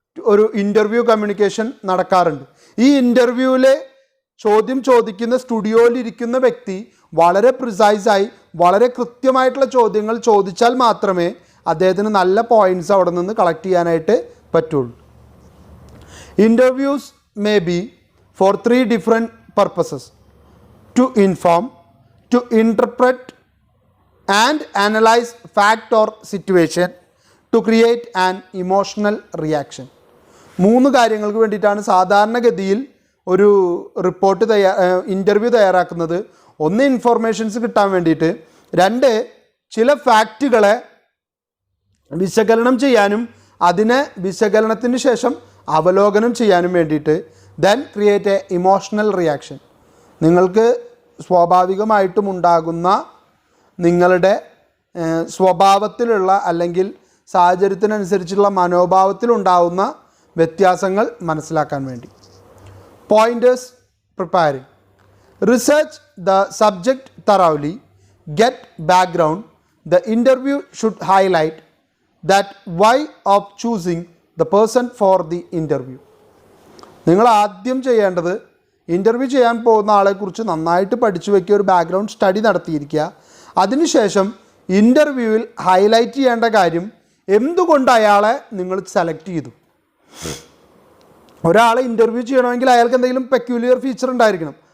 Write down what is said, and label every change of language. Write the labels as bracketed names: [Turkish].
[Malayalam] ഒരു interview communication നടക്കാറുണ്ട്. ഈ ഇൻ്റർവ്യൂവിൽ ചോദ്യം ചോദിക്കുന്ന സ്റ്റുഡിയോയിലിരിക്കുന്ന വ്യക്തി വളരെ പ്രിസൈസായി വളരെ കൃത്യമായിട്ടുള്ള ചോദ്യങ്ങൾ ചോദിച്ചാൽ മാത്രമേ അദ്ദേഹത്തിന് നല്ല പോയിൻറ്റ്സ് അവിടെ നിന്ന് കളക്ട് ചെയ്യാനായിട്ട് പറ്റുള്ളൂ. [English] Interviews may be for 3 different purposes: to inform, to interpret and analyze fact or situation, to create an emotional reaction. [Malayalam] 3 കാര്യങ്ങൾക്ക് വേണ്ടിയിട്ടാണ് സാധാരണഗതിയിൽ ഒരു റിപ്പോർട്ട് ഇൻ്റർവ്യൂ തയ്യാറാക്കുന്നത്. 1 ഇൻഫോർമേഷൻസ് കിട്ടാൻ വേണ്ടിയിട്ട്, 2 ചില ഫാക്റ്റുകളെ വിശകലനം ചെയ്യാനും അതിനെ വിശകലനത്തിന് ശേഷം അവലോകനം ചെയ്യാനും വേണ്ടിയിട്ട്, [English] Then create a emotional reaction. [Malayalam] നിങ്ങൾക്ക് സ്വാഭാവികമായിട്ടും ഉണ്ടാകുന്ന നിങ്ങളുടെ സ്വഭാവത്തിലുള്ള അല്ലെങ്കിൽ സാഹചര്യത്തിനനുസരിച്ചുള്ള മനോഭാവത്തിലുണ്ടാകുന്ന വ്യത്യാസങ്ങൾ മനസ്സിലാക്കാൻ വേണ്ടി. [English] Pointers preparing: research the subject thoroughly, get background. The interview should highlight that why of choosing the person for the interview. [Malayalam] നിങ്ങൾ ആദ്യം ചെയ്യേണ്ടത് ഇൻ്റർവ്യൂ ചെയ്യാൻ പോകുന്ന ആളെക്കുറിച്ച് നന്നായിട്ട് പഠിച്ചു വയ്ക്കുക, ഒരു ബാക്ക്ഗ്രൗണ്ട് സ്റ്റഡി നടത്തിയിരിക്കുക. അതിനുശേഷം ഇൻ്റർവ്യൂവിൽ ഹൈലൈറ്റ് ചെയ്യേണ്ട കാര്യം എന്തുകൊണ്ട് അയാളെ നിങ്ങൾ സെലക്ട് ചെയ്തു. ഒരാളെ ഇൻ്റർവ്യൂ ചെയ്യണമെങ്കിൽ അയാൾക്ക് എന്തെങ്കിലും പെക്യുലിയർ ഫീച്ചർ ഉണ്ടായിരിക്കണം.